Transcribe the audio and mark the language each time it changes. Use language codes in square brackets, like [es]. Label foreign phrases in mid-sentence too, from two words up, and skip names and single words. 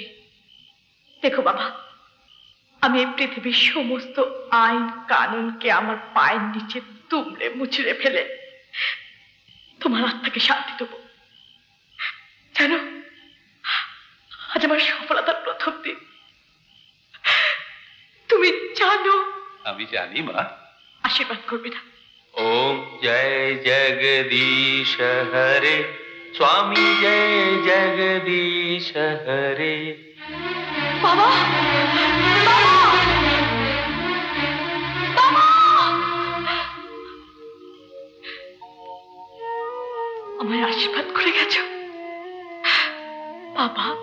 [bn] দেখো বাবা, আমি এই পৃথিবীর সমস্ত আইন কানুনকে আমার পায়ের নিচে তুমড়ে মুচড়ে ফেলে তোমার আত্মাকে শান্তি দেবো। জানো, আজ আমার সফলতার প্রথম দিন। তুমি জানো? আমি জানি মা। আশীর্বাদ করবে না? [hi] ओम जय जगदीश हरे, स्वामी जय जगदीश हरे। [bn] বাবা, বাবা, বাবা, আমায় আশীর্বাদ করে গেছো বাবা।